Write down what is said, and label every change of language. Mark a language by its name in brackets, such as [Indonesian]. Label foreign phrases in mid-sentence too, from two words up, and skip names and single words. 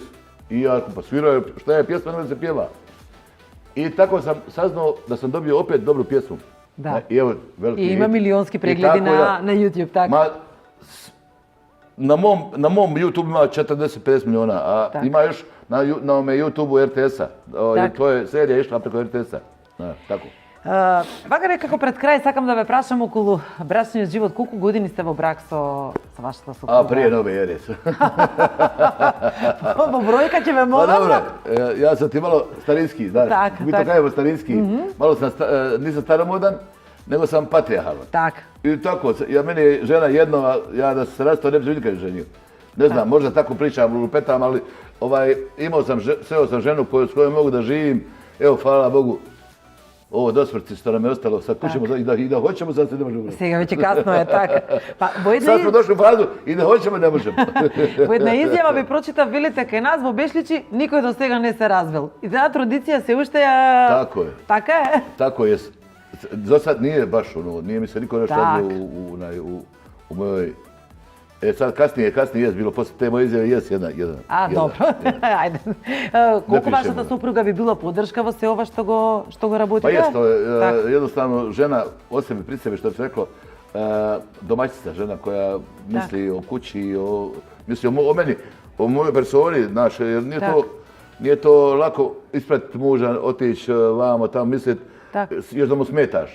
[Bosnian] I ja pa sviraju, šta je pjesma, ne se pjeva. I tako sam saznao da sam dobio opet dobru pjesmu. Da. I evo, veliki hit. I ima milionski pregledi na YouTube, tako? Na mom YouTube ima 40-50 miliona, a ima još na YouTube-u RTS-a. To je serija išla preko RTS-a. Tako. [Macedonian] Вака некако пред крај сакам да ве прашам околу брачниот живот. Колку години сте во брак со вашата супруга? [Bosnian] Прije nove ere. [Macedonian] Во бројка ќе ве молам. [Bosnian] Добре, ја sam ti malo starinski, znaš. Mi to kažemo starinski. Malo sam, nisam staromodan, nego sam patrijarhalan. Tako. I tako, meni je žena jedno, ja da se rastao ne bi se nikad ženio. Ne znam, možda tako pričam, lupetam, ali sreo sam ženu s kojom mogu da živim. Evo, hvala Bogu. Ovo dosmrti što nam je ostalo, sad kućemo i da hoćemo, sad se ne možemo. [Macedonian] Сега веќе касно е, така. [Bosnian] Sad smo došli u fazu i da hoćemo, ne možemo. [Macedonian] Во една изјава ви прочитав, велите кај нас во Бешличи никој до сега не се развел. И таа традиција се уште ја... [Bosnian] Tako je. [Macedonian] Така е? [Bosnian] Tako je. za sad nije baš nije mi se niko nešto radio u mojoj... Sad kasnije je bilo, posle te moje izjave, jedna. Dobro, ajde. Koliko vašата supruga bi bila podrška [Macedonian] во се ова што го работите? [Bosnian] Pa jest, jednostavno žena o sebi, pri sebi, što bi se reklo, domaćica žena koja misli o kući, misli o meni, o mojoj personi, znaš, jer nije to lako ispratiti muža, otići vamo, tamo misliti, još da mu smetaš.